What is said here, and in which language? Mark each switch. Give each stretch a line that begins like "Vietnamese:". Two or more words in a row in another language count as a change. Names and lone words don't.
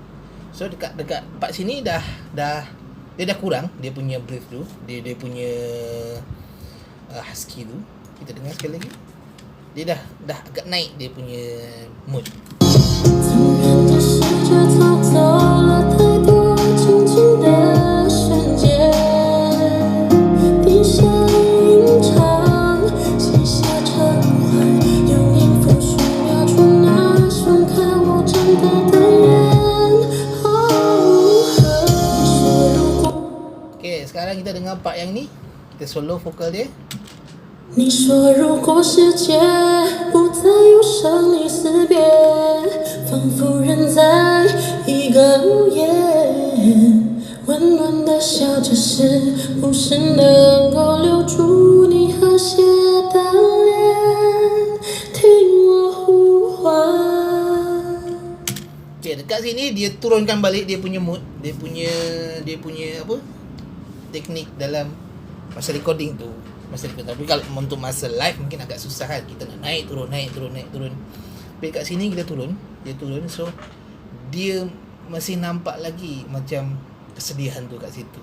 Malay: So dekat part sini dia dah kurang dia punya breath tu, dia punya husky tu. Kita dengar sekali lagi. Dia dah agak naik dia punya mood.
Chinese: 纵然这世界偷走了太多静静的瞬间，低声吟唱，记下陈怀，用音符书描出那双看我长大的眼。
Malay: Okay, sekarang kita dengar part yang ni. Kita solo vokal dia.
Chinese: 你说如果世界不再有生离死别，仿佛人在一个午夜，温暖的笑着是不是能够留住你和谐的脸，听我呼唤。
Malay: Okay, dekat sini dia turunkan balik dia punya mood, dia punya apa, teknik dalam masa recording tu. Tapi kalau untuk masa live mungkin agak susah kan, kita nak naik turun. Tapi kat sini dia turun, so dia masih nampak lagi macam kesedihan tu kat situ.